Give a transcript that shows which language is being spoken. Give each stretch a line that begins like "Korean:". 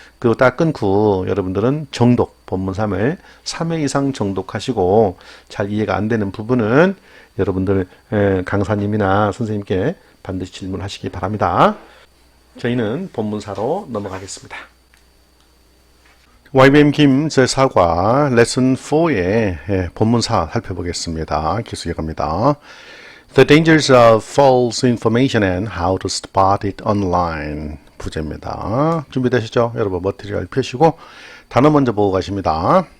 Korean: 그거 딱 끊고 여러분들은 정독, 본문 3을 3회 이상 정독하시고 잘 이해가 안 되는 부분은 여러분들 강사님이나 선생님께 반드시 질문하시기 바랍니다. 저희는 본문 4로 넘어가겠습니다. YBM 김 제4과 레슨 4의 본문 4 살펴보겠습니다. 기술에 갑니다.
English: The dangers of false information and how to spot it online.
Korean: 부제입니다. 준비되시죠? 여러분 머티리얼 펴시고 단어 먼저 보고 가십니다.